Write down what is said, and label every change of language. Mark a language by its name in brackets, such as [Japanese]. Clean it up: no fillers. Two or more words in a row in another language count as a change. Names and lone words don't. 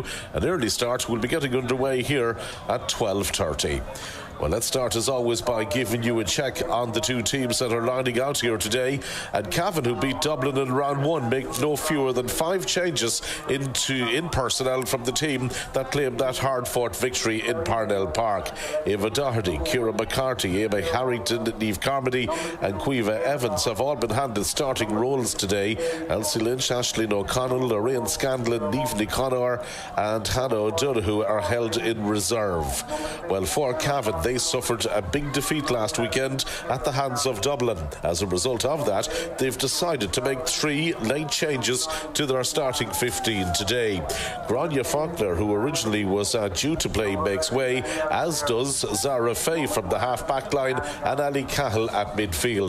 [English] An early start will be getting underway here at 12:30. Well, let's start as always by giving you a check on the two teams that are lining out here today. And Cavan, who beat Dublin in round 1, make no fewer than 5 changes in personnel from the team that claimed that hard-fought victory in Parnell Park. Eva Doherty, Ciara McCarthy, Eva Harrington, Niamh Carmody and Cueva Evans have all been handed starting roles today. Elsie Lynch, Aisling O'Connell, Lorraine Scanlon, Niamh Conor and Hannah O'Donoghue are held in reserve. Well, for Cavan, they suffered a big defeat last weekend at the hands of Dublin. As a result of that, they've decided to make 3 late changes to their starting 15 today. Grania Faulkner, who originally was due to play, makes way, as does Zara Faye from the half-back line and Ali Cahill at midfield.